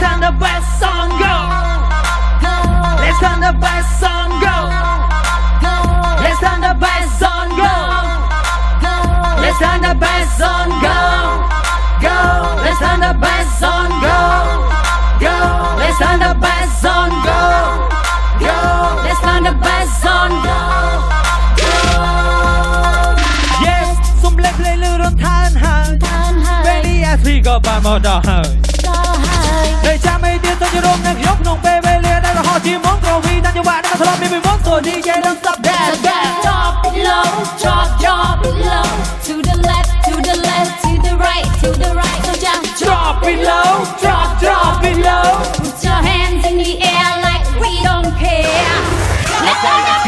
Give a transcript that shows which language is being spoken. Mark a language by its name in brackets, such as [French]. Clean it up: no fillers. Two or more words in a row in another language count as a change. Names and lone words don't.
[English] turn the bass on go Let's turn the bass on go Let's turn the bass on go Let's turn the bass on go Let's turn the bass on go Let's turn the bass on go Let's turn the bass on go [Khmer] Yes សុំលេខភ្លេងលឺរំខានហើយពេលនេះអាស៊ីក៏បានមកដល់ហើយតែចាំមិនទៀតទៅរំនឹងខ្ញុំក្នុងពេលវេលាដែលរហូតជាមុនក៏វីតាំងចង្វាក់នេះមកធ្លាប់មានពីមុន [English] So DJ don't stop that Drop it low drop it low To the left to the right So just Drop it low drop it low Put your hands in the air like we don't care Let's go